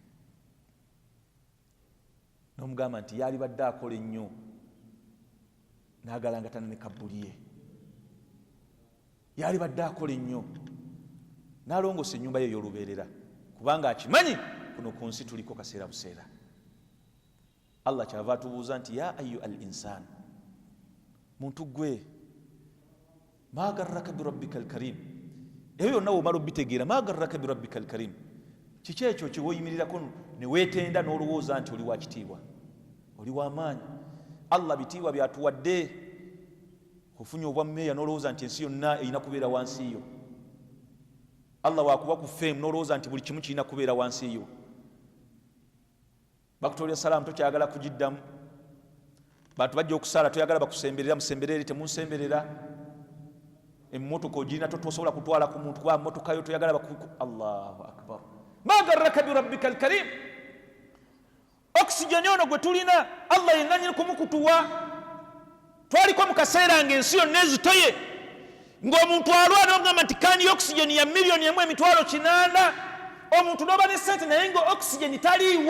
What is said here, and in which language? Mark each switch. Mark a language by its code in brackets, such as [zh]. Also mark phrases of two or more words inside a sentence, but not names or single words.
[lg] N'omugamba nti yali badde akola ennyo n'agalangatana ne kabbuli ye, yali badde akola ennyo n'alongosa ennyumba ye ey'olubeerera, kubanga akimanyi kuno ku nsi tuliko kaseera buseera. Allah kyava atubuuza nti [ar] يا أيها الإنسان, [lg] muntu gwe, [ar] ما غرك بربك الكريم, [lg] ebyo byonna omala obitegeera, [ar] ما غرك بربك الكريم, [lg] kiki ekyo kyewoyimirirako ne weetenda n'olowooza nti oli wa kitiibwa, oli w'amaanyi. Allah bitiibwa byatuwadde, ofunye obwa mmeeya n'olowooza nti ensi yonna erina kubeera wansi yo. Allah wakuba ku ffeemu n'olowooza nti buli kimu kirina kubeera wansi yo. Bakutolera salaamu tokyagala kugiddamu, bantu bajja okusala toyagala bakusemberera, musemberere temunsemberera. emmotoka ogirina tosobola kutwala ku muntu kuba mmotoka yo toyagala bakuku. [ar] الله أكبر. ما غرك بربك الكريم. [lg] Oxygen ono gwe tulina Allah yenanyini kumukutuwa. Twaliko mu kaseera ng'ensi yonna ezitoye ng'omuntu alwana n'ogamba nti kaani oxygen ya miliyoni emu emitwalo 8 omuntu n'oba ne sente naye nga oxygen taliiwo.